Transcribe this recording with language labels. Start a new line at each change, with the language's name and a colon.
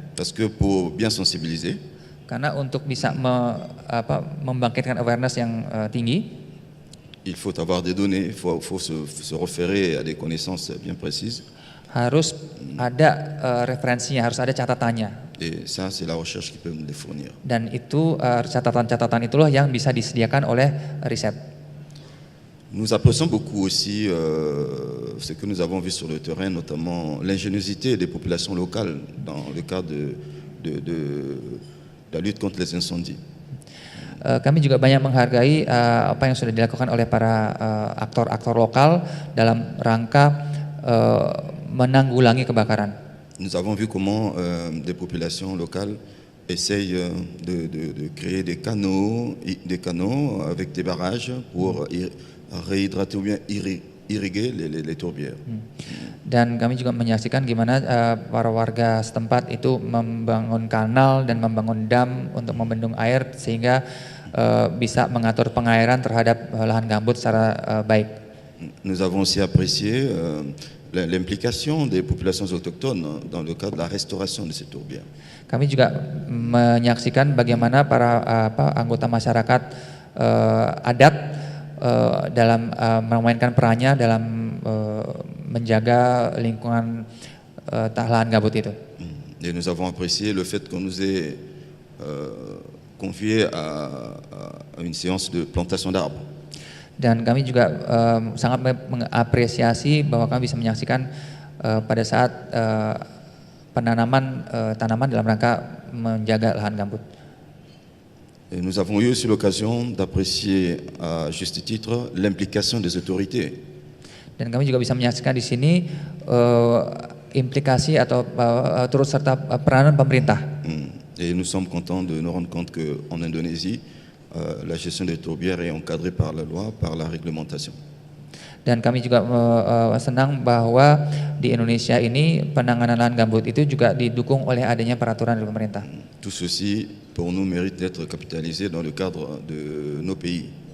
French: parce que pour bien sensibiliser,
Indonesian: Karena untuk bisa membangkitkan awareness yang tinggi,
French: il faut avoir des données, il faut se référer à des connaissances bien précises.
Indonesian: harus ada referensinya, harus ada catatannya.
French: Et ça, c'est la recherche qui peut nous les fournir.
Indonesian: Dan itu catatan-catatan itulah yang bisa disediakan oleh riset.
French: Nous apprécions beaucoup aussi ce que nous avons vu sur le terrain, notamment l'ingéniosité des populations locales dans le cadre de la lutte contre les incendies.
Indonesian: Kami juga banyak menghargai apa yang sudah dilakukan oleh para aktor-aktor lokal dalam rangka menanggulangi kebakaran.
French: Nous avons vu comment des populations locales essayent de créer des canaux avec des barrages pour réhydrater ou bien irriguer les tourbières.
Indonesian: Dan kami juga menyaksikan gimana para warga setempat itu membangun kanal dan membangun dam untuk membendung air sehingga bisa mengatur pengairan terhadap lahan gambut secara baik.
French: Nous avons aussi apprécié l'implication des populations autochtones dans le cadre de la restauration de ces tourbières.
Indonesian: Kami juga menyaksikan bagaimana para anggota masyarakat adat dalam memainkan perannya dalam menjaga lingkungan lahan gambut itu.
French: Et nous avons apprécié le fait qu'on nous ait confié à une séance de plantation d'arbres.
Indonesian: Dan kami juga sangat mengapresiasi bahwa kami bisa menyaksikan pada saat penanaman tanaman dalam rangka menjaga lahan gambut.
French: Et nous avons eu aussi l'occasion d'apprécier à juste titre l'implication des autorités.
Indonesian: Dan kami juga bisa menyaksikan di sini implikasi atau turut serta peranan pemerintah.
French: Et nous sommes contents de nous rendre compte qu'en Indonésie, la gestion des tourbières est encadrée par la loi, par la réglementation.
Indonesian: Dan kami juga senang bahwa di Indonesia ini penanganan lahan gambut itu juga didukung oleh adanya peraturan dari pemerintah.
French: Tout ceci, pour nous, mérite d'être capitalisé dans le cadre de nos pays.